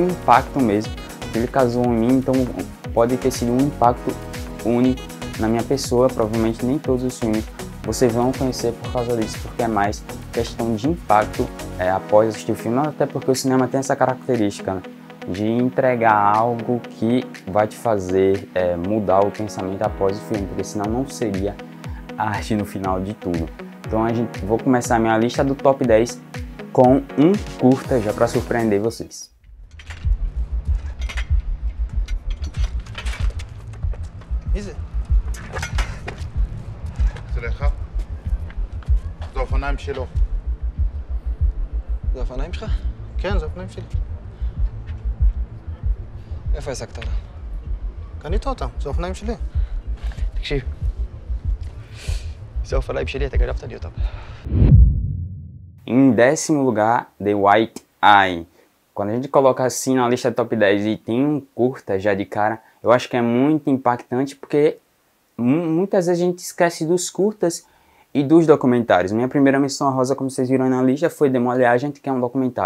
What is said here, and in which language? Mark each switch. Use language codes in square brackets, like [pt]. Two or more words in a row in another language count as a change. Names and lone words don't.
[pt] impacto mesmo, ele casou em mim, então pode ter sido um impacto único na minha pessoa, provavelmente nem todos os filmes vocês vão conhecer por causa disso, porque é mais questão de impacto após assistir o filme, até porque o cinema tem essa característica, né, de entregar algo que vai te fazer mudar o pensamento após o filme, porque senão não seria arte no final de tudo. Então vou começar a minha lista do top 10 com um curta já para surpreender vocês. [he] סליחה? זה אופניים שלו. זה אופניים שלך? כן, זה אופניים שלי. איפה העסקת אותם? קנית אותם, זה אופניים שלי. תקשיב, זה אופניים שלי, אתה גנבת לי אותם. [pt] Em 10º lugar, The White Eye. Quando a gente coloca assim na lista top 10 e tem um curta já de cara, eu acho que é muito impactante porque muitas vezes a gente esquece dos curtas e dos documentários. Minha primeira menção honrosa, como vocês viram na lista, foi Demolei Agent, que é um documentário.